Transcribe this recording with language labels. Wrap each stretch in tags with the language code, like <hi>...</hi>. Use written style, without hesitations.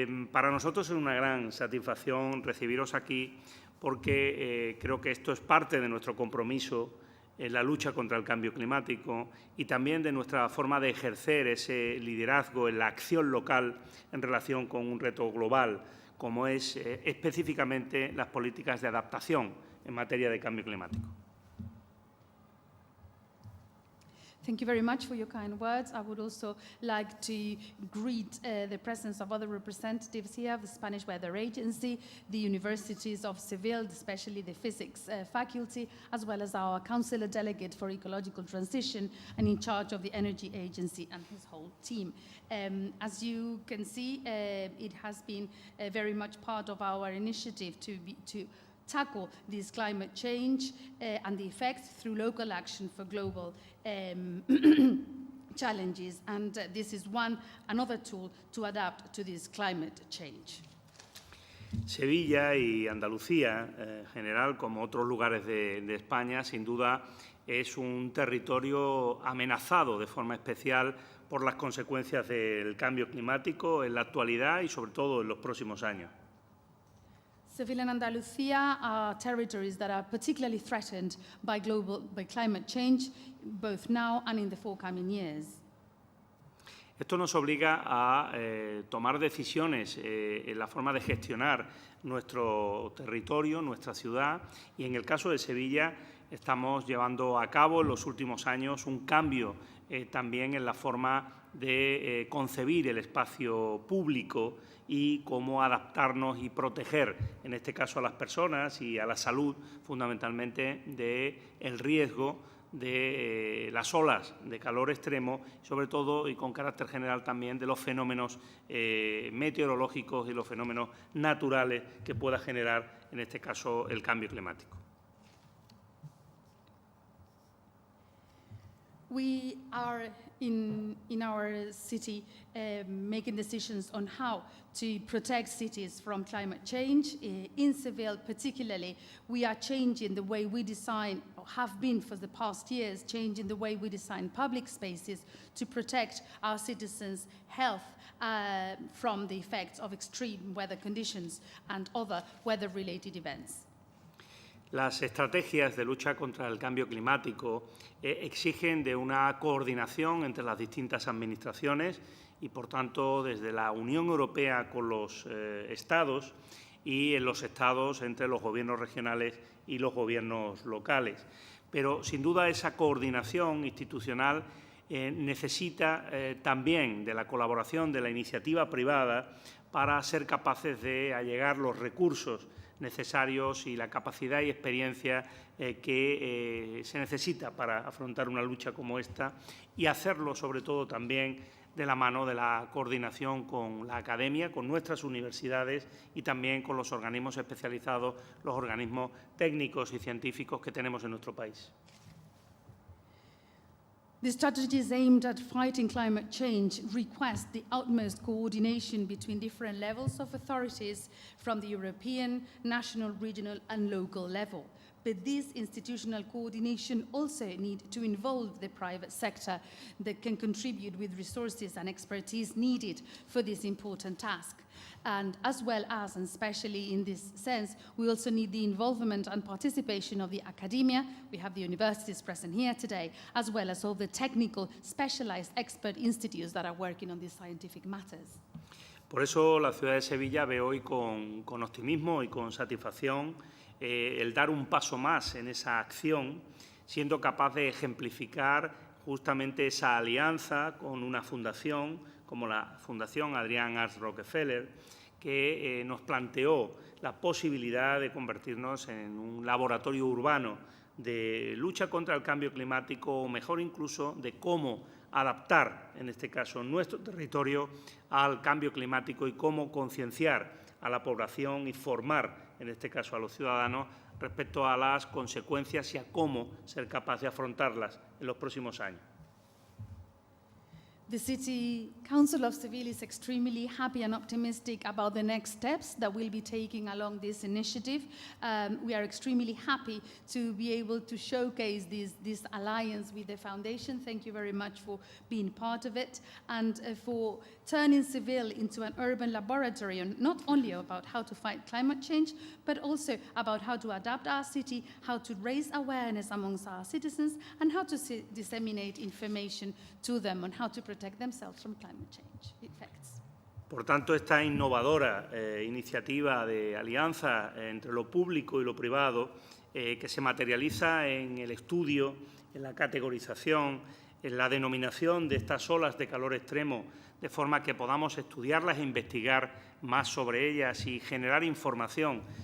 <es>Para nosotros es una gran satisfacción recibiros aquí porque creo que esto es parte de nuestro compromiso en la lucha contra el cambio climático y también de nuestra forma de ejercer ese liderazgo en la acción local en relación con un reto global, como es específicamente las políticas de adaptación en materia de cambio climático.</es> <en>Thank you very much for your kind words. I would also like to greet the presence of other representatives here of the Spanish Weather Agency, the universities of Seville, especially the physics faculty, as well as our councillor delegate for ecological transition and in charge of the energy agency and his whole team. As you can see, it has been very much part of our initiative to tackle this climate change and the effects through local action for global challenges, and this is another tool to adapt to this climate change.</en> <es>Sevilla y Andalucía, en general, como otros lugares de España, sin duda es un territorio amenazado de forma especial por las consecuencias del cambio climático en la actualidad y, sobre todo, en los próximos años.</es> <en>Seville and Andalucía are territories that are particularly threatened by climate change, both now and in the forthcoming years.</en> <es>Esto nos obliga a tomar decisiones en la forma de gestionar nuestro territorio, nuestra ciudad, y en el caso de Sevilla estamos llevando a cabo en los últimos años un cambio también en la forma de concebir el espacio público y cómo adaptarnos y proteger, en este caso a las personas y a la salud, fundamentalmente del riesgo de las olas de calor extremo, sobre todo y con carácter general también de los fenómenos meteorológicos y los fenómenos naturales que pueda generar, en este caso, el cambio climático.</es> <en>We are in our city making decisions on how to protect cities from climate change. In Seville particularly, we are changing the way we design, or have been for the past years, changing the way we design public spaces to protect our citizens' health from the effects of extreme weather conditions and other weather-related events.</en> <es>Las estrategias de lucha contra el cambio climático exigen de una coordinación entre las distintas administraciones y, por tanto, desde la Unión Europea con los Estados y en los Estados entre los gobiernos regionales y los gobiernos locales. Pero, sin duda, esa coordinación institucional necesita también de la colaboración de la iniciativa privada para ser capaces de allegar los recursos necesarios y la capacidad y experiencia que se necesita para afrontar una lucha como esta y hacerlo, sobre todo, también de la mano de la coordinación con la academia, con nuestras universidades y también con los organismos especializados, los organismos técnicos y científicos que tenemos en nuestro país.</es> <en>The strategies aimed at fighting climate change request the utmost coordination between different levels of authorities from the European, national, regional, and local level. But this institutional coordination also needs to involve the private sector that can contribute with resources and expertise needed for this important task. And as well as, and especially in this sense, we also need the involvement and participation of the academia. We have the universities present here today, as well as all the technical, specialized expert institutes that are working on these scientific matters.</en> <es>Por eso la ciudad de Sevilla ve hoy con optimismo y con satisfacción el dar un paso más en esa acción, siendo capaz de ejemplificar justamente esa alianza con una fundación como la Fundación Adrian Ars Rockefeller, que nos planteó la posibilidad de convertirnos en un laboratorio urbano de lucha contra el cambio climático, o mejor incluso de cómo adaptar, en este caso, nuestro territorio al cambio climático y cómo concienciar a la población y formar, en este caso, a los ciudadanos respecto a las consecuencias y a cómo ser capaz de afrontarlas en los próximos años.</es> <en>The City Council of Seville is extremely happy and optimistic about the next steps that we'll be taking along this initiative. We are extremely happy to be able to showcase this alliance with the foundation. Thank you very much for being part of it and for turning Seville into an urban laboratory, and not only about how to fight climate change, but also about how to adapt our city, how to raise awareness amongst our citizens, and how to disseminate information to them on how to protect themselves from climate change effects.</en> <es>Por tanto, esta innovadora iniciativa de alianza entre lo público y lo privado, que se materializa en el estudio, en la categorización, en la denominación de estas olas de calor extremo, de forma que podamos estudiarlas e investigar más sobre ellas y generar información</es>